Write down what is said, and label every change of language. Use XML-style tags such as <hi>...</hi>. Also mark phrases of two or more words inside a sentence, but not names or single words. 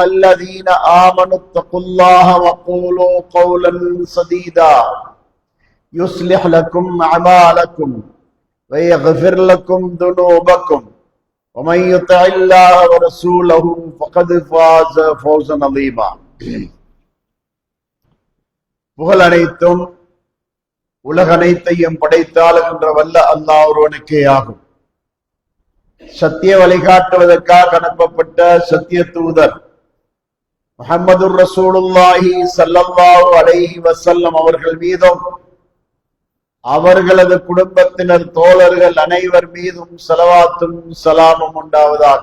<ar>الذين آمنوا اتقوا الله وقولوا قولا سديدا يصلح لكم أعمالكم ويغفر لكم ذنوبكم ومن يطع الله ورسوله فقد فاز فوزا عظيما</ar> <ta>புகழ் அனைத்தும் உலகனைத்தையும் படைத்தாளுகின்ற வல்ல அல்லாஹ் ஒருவனுக்கே ஆகும். சத்திய வழிகாட்டுவதற்காக அனுப்பப்பட்ட சத்திய தூதர்</ta> <ar>محمد رسول الله صلى الله عليه وسلم</ar> <ta>அவர்கள் மீதும் அவர்களது குடும்பத்தினர் தோழர்கள் அனைவர் மீதும் ஸலவாத்தும் ஸலாமும் உண்டாவதாக.</ta>